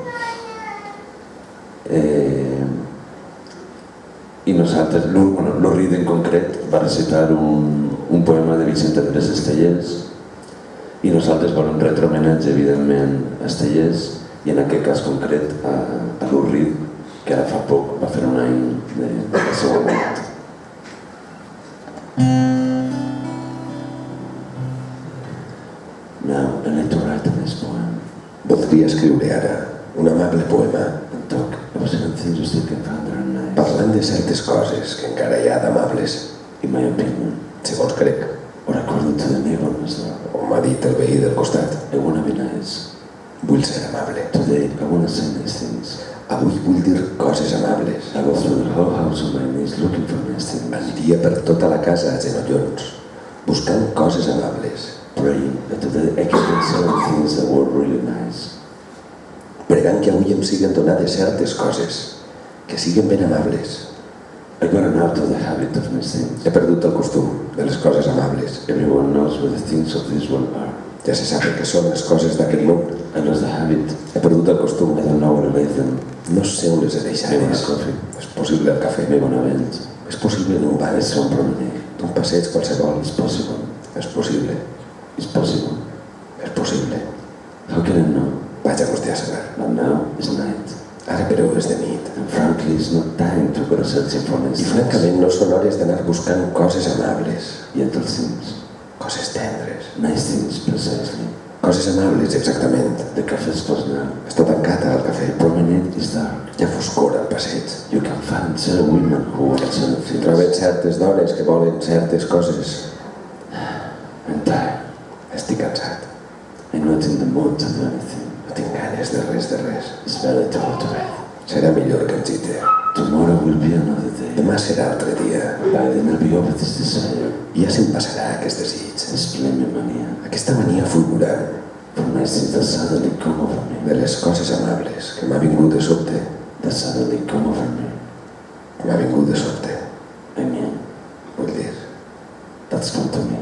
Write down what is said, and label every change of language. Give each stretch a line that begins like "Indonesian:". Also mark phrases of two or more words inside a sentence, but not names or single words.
Catalan: I nosaltres, Lou Reed en concret, va recitar un poema de Vicent Andrés Estellés, i nosaltres volem retre homenatge, evidentment, a Estellés, i en aquest cas concret a Lou Reed, que ara fa poc va fer un any del seu mort.
English: Now, I need to write this poem.
Catalan: Voldria escriure ara un amable poema,
English: and talk about certain things you still can find that are nice.
Catalan: parlant de certes coses que encara hi ha d'amables,
English: In my opinion,
Catalan: segons crec,
English: or according to the neighbor as well.
Catalan: o m'ha dit el veí del costat.
English: I want to be nice.
Catalan: Vull ser amable.
English: Today, I want to say nice things.
Catalan: Avui vull dir coses amables.
English: I go through the whole house on my knees looking for nice things,
Catalan: Aniria per tota la casa a genollons, buscant coses amables,
English: praying that today I can get certain things that were really nice.
Catalan: pregant que avui em siguen donades certes coses, que siguen ben amables.
English: I gotten out of the habit of nice things.
Catalan: He perdut el costum de les coses amables.
English: Everyone knows what the things of this world are.
Catalan: Ja se sap què són les coses d'aquest món.
English: I lost the habit.
Catalan: He perdut el costum.
English: I don't know where to leave them.
Catalan: No sé on les he
English: Maybe
Catalan: deixades.
English: on a coffee.
Catalan: És possible al cafè.
English: Maybe on a bench.
Catalan: És possible en un bar.
English: It's some promenade.
Catalan: Un passeig qualsevol.
English: It's possible.
Catalan: És possible.
English: It's possible.
Catalan: És possible.
English: How can I know?
Catalan: Vaja vostè a saber.
English: But now it's night.
Catalan: Ara però és de nit.
English: And frankly, it's not time to go searching for nice I things.
Catalan: francament no són hores d'anar buscant coses amables,
English: Gentle things.
Catalan: coses tendres,
English: Nice things, precisely.
Catalan: coses amables exactament.
English: The cafe is closed now.
Catalan: Està tancat al cafè.
English: The promenade is dark.
Catalan: Hi ha foscor al passeig.
English: You can find certain women who want certain
Catalan: S'hi
English: things.
Catalan: troben certes dones que volen certes coses.
English: I'm tired.
Catalan: Estic cansat.
English: I'm not in the mood to do anything.
Catalan: No tinc ganes de res, de res.
English: It's better to go to bed.
Catalan: Serà millor que ens gite.
English: Tomorrow will be another day.
Catalan: Demà serà altre dia.
English: By then I'll be over this desire,
Catalan: I ja se'm passarà aquest desig.
English: this blaming mania,
Catalan: Aquesta mania fulgurant
English: for nice things that suddenly come over me.
Catalan: de les coses amables que m'ha vingut de sobte.
English: That suddenly come over me.
Catalan: M'ha vingut de sobte.
English: I mean,
Catalan: Vull dir
English: that's come to me.